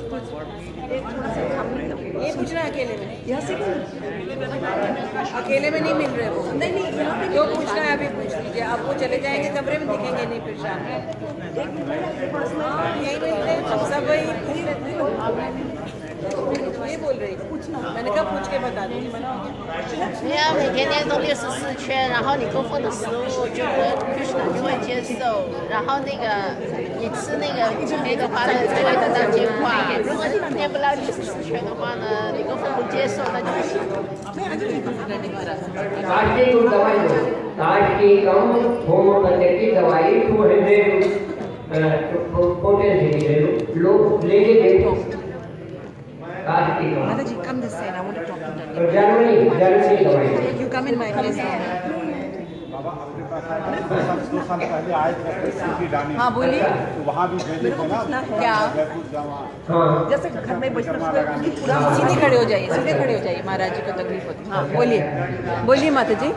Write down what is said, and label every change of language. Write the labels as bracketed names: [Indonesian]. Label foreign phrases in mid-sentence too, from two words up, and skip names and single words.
[Hindi] ये पूछना अकेले में, अकेले में नहीं मिल रहे वो। नहीं जो पूछना है अभी पूछ लीजिए। आप वो चले जाएंगे कमरे में, दिखेंगे नहीं फिर शाम में। यही मिलते हैं हम सब, वही ये बोल रही पूछना। मैंने कहा पूछ के बता दूंगी। [Chinese] 你要每天念动64圈，然后你供奉的食物就会 Krishna 就会接受，然后那个你吃那个的话呢，才会得到净化。如果你念不了64圈的话呢，你供奉不接受，那就不行。 [Hindi] ताज की दवाई दो, ताज की कम होम्योपैथी की दवाई 200 पोटेंसी की ले लो, लोग लेके देखो। ताज की कम। माता जी [English] come this side, I want to talk to you. [Hindi] जर्मनी दवाई। [English] You come in my place. [Hindi] बाबा अपने पास आए 2 साल पहले आए थे की डानी। हाँ बोलिए। तो वहाँ भी भेजे थे ना क्या? जैसे घर में बचपन पूरा सीधे खड़े हो जाइए, सीधे खड़े हो जाइए, महाराज जी को तकलीफ होती है। हाँ बोलिए, बोलिए माता जी।